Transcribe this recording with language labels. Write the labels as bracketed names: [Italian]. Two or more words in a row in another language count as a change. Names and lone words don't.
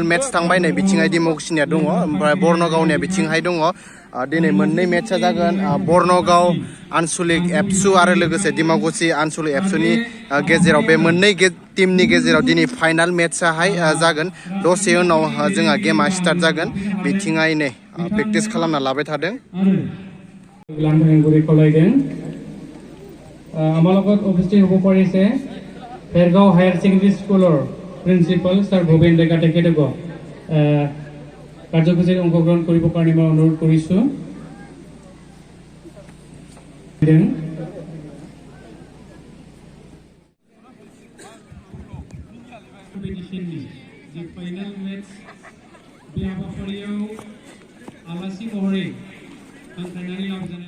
[Bodo] मैच थांबाय नै बिथिंहाय दिमाकुसिनिया दङ ओमफ्राय बर्नगावनिया बिथिंहाय दङ दिनै मोननै मैचआ जागोन बर्नगाव आनसलिक एबसु आरो लोगोसे दिमाकुसि आनसलिक एबसुनि गेजेराव बे मोननै टीमनि गेजेराव दिनै फाइनाल मैचआहाय जागोन दसे उनाव जोंहा गेमा स्टार्ट जागोन बिथिंहाय नै प्रेक्टिस खालामना लाबाय थादों [Assamese] আমাৰ লগত উপস্থিত হ'ব পাৰিছে भेरगाव हायर सेकेन्डारी स्कुলৰ প্ৰিন্সিপাল ছাৰ ভূপেন ডেকা তেখেতক কাৰ্যসূচীত অংশগ্ৰহণ কৰিবৰ কাৰণে মই অনুৰোধ কৰিছোঁ [Bodo] जे फाइनाल मेच बे हाबाफारियाव आलासि महरै हांख्रायनानै लाबोजानाय